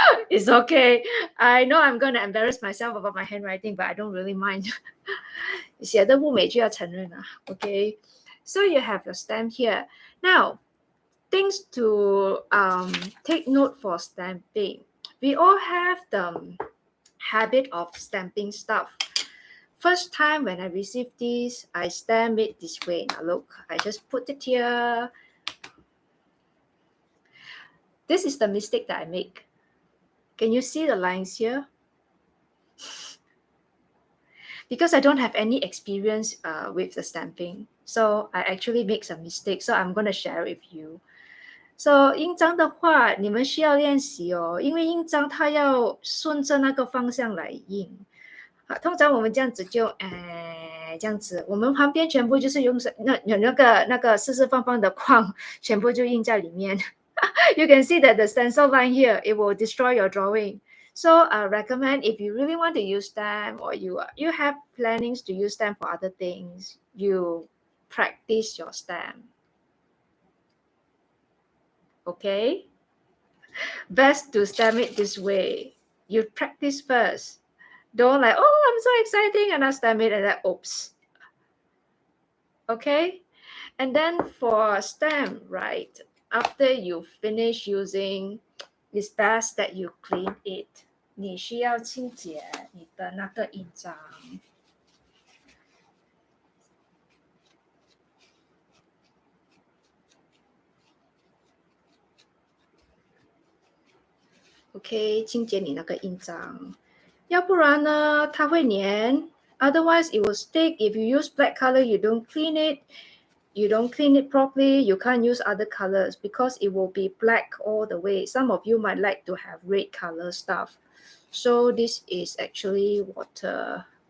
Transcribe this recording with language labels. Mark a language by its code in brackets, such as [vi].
[en] It's okay. I know I'm going to embarrass myself about my handwriting, but I don't really mind. [zh] 写的不美就要承认啊 Okay. [en] So you have your stamp here. Now, things to take note for stamping. We all have the habit of stamping stuff. First time when I received this, I stamp it this way. Now look, I just put it here. This is the mistake that I make. Can you see the lines here? Because I don't have any experience with the stamping, so I actually make some mistakes. So I'm going to share with you. [zh] So 印章的话，你们需要练习哦，因为印章它要顺着那个方向来印。通常我们这样子就，这样子，我们旁边全部就是用那个四四方方的框，全部就印在里面。 [en] You can see that the stencil line here, it will destroy your drawing. So I recommend if you really want to use stamp or you have plannings to use stamp for other things, you practice your stamp. Okay? Best to stamp it this way. You practice first. Don't like, oh, I'm so exciting, and I stamp it and then, oops. Okay? And then for stamp, right? After you finish using, it's best that you clean it. [zh] 你需要清洁你的那个印章。 OK， 清洁你那个印章，要不然呢它会粘。 [en] Otherwise, it will stick. If you use black color, you don't clean it properly, you can't use other colors because it will be black all the way. Some of you might like to have red color stuff. So this is actually water.